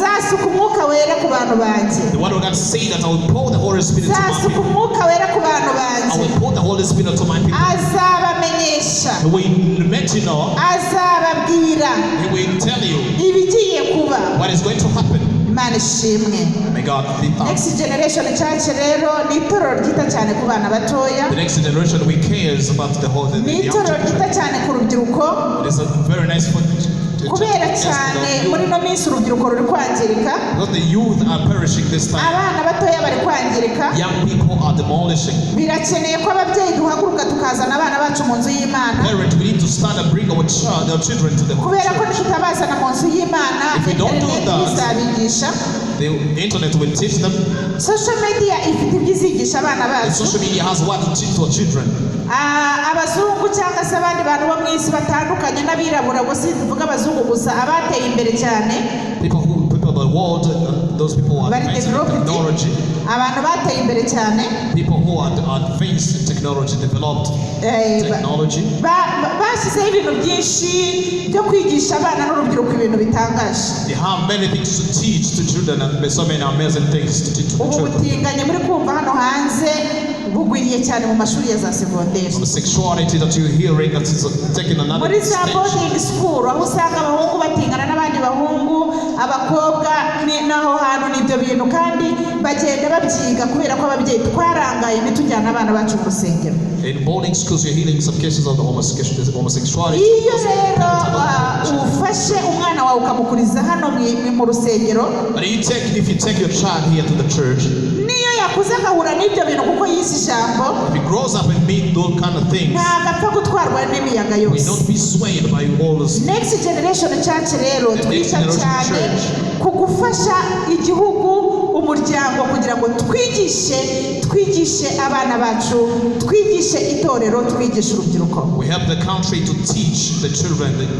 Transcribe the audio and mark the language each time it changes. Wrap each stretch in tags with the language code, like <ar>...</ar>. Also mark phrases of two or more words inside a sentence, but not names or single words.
<rw>nzasuka umwuka wera ku bantu banjye.</rw> <en>The word of God say that I will pour the Holy Spirit to my</en> <rw>Nzasuka</rw> <en>people.</en> <rw>umwuka wera ku bantu</rw> <en>I</en> <rw>banjye.</rw> <en>will pour the Holy Spirit to my people.</en> <rw>Azabamenyesha.</rw> <en>He will let you know.</en> <rw>Azababwira</rw> <en>He will tell you</en> <rw>ibigiye kuba.</rw> <en>what is going to happen.</en> <rw>Imana ishimwe.</rw> <en>May God be thanked.</en> <rw>Next generation church rero ni itorero ryita cyane ku bana batoya.</rw> <en>The next generation we cares about the whole the</en> <rw>Ni</rw> <en>young</en> <rw>itorero</rw> <en>children.</en> <rw>ryita cyane ku rubyiruko.</rw> <en>It is a very nice for</en> <rw>Kubera cyane muri no minsi urubyiruko ruri kwangirika.</rw> <en>because the youth are perishing this time.</en> <rw>Abana batoya bari kwangirika.</rw> <en>Young people are demolishing.</en> <rw>Birakeneye ko ababyeyi duhaguruka tukazana abana bacu mu nzu y'Imana.</rw> <en>Parents, we need to start and bring our children to the</en> <rw>Kubera ko</rw> <en>church.</en> <rw>tutabazana mu nzu y'Imana,</rw> <en>If we don't do that,</en> <rw>izabigisha.</rw> <en>The internet will teach them. Social media</en> <rw>ifite ibyizigisha abana</rw> <en>And</en> <rw>bacu.</rw> <en>social media has what to teach to our children.</en> <rw>Abazungu cyangwa se abandi bantu bo mu isi batandukanye n'abirabura, gusa tuvuga abazungu gusa, abateye imbere cyane.</rw> <en>People of the world, those people who are advanced in technology.</en> <rw>Abantu bateye imbere cyane.</rw> <en>People who are advanced in technology, developed technology.</en> <rw>Bashyizeho ibintu byinshi byo kwigisha abana n'urubyiruko ibintu bitangaje.</rw> <en>They have many things to teach to children and so many amazing things to teach to the children.</en> <rw>Ubutinganye muri kumva hano hanze bugwiriye cyane mu mashuri ya za segonderi.</rw> <en>The sexuality that you're hearing that is taking another</en> <rw>Muri za</rw> <en>stage. boarding school</en> <rw>aho usanga abahungu batingana n'abandi bahungu, abakobwa naho hantu n'ibyo bintu kandi bagenda babyiga kubera ko ababyeyi twarangaye ntitujyana abana bacu mu rusengero.</rw> <en>In boarding schools you're hearing some cases of the homosexuality.</en> <rw>Iyo rero ufashe umwana wawe ukamukuriza hano mu rusengero,</rw> <en>But if you take your child here to the church,</en> <rw>niyo yakuze agahura n'ibyo bintu kuko yise ijambo,</rw> <en>if he grows up and meet those kind of things,</en> <rw>ntabwo apfa gutwarwa n'imiyaga</rw> <en>we</en> <rw>yose.</rw> <en>don't be swayed by all this.</en> <rw>Next generation church rero</rw> <en>The next</en> <rw>twita</rw> <en>generation</en> <rw>cyane</rw> <en>church.</en> <rw>ku gufasha igihugu, umuryango, kugira ngo twigishe abana bacu, twigishe itorero, twigishe urubyiruko.</rw> <en>We help the country to teach the children,</en>